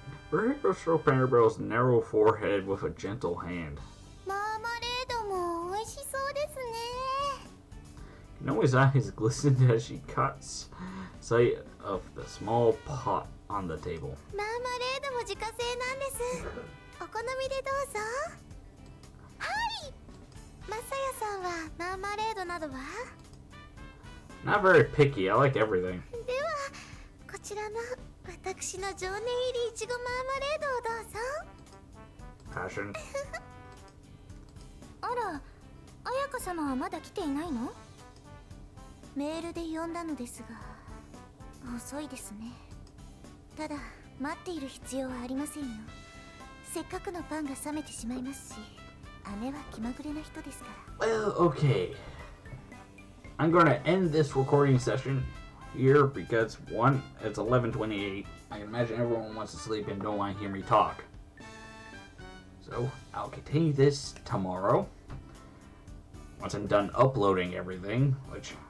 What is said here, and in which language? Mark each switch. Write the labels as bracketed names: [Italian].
[English] Parabel stroked Parabel's narrow forehead with a gentle hand. [Japanese] マーマレードも美味しそうですね。 [English] Noah's eyes glistened as she caught sight of the small pot on the table. [Japanese] マーマレードも自家製なんです。お好みでどうぞ。はい。マサヤさんはマーマレードなどは？ [English] Not very picky, I like everything. [Japanese] ではこちらの私の常年入りいちごマーマレードをどうぞ。 [English] Passion. [Japanese] あら、彩香様はまだ来ていないの？メールで呼んだのですが遅いですね。ただ待っている必要はありませんよ。せっかくのパンが冷めてしまいますし、姉は気まぐれな人ですから。 [English] Well, okay. I'm gonna end this recording session here because one, it's 11:28. I can imagine everyone wants to sleep and don't want to hear me talk. So I'll continue this tomorrow. Once I'm done uploading everything, which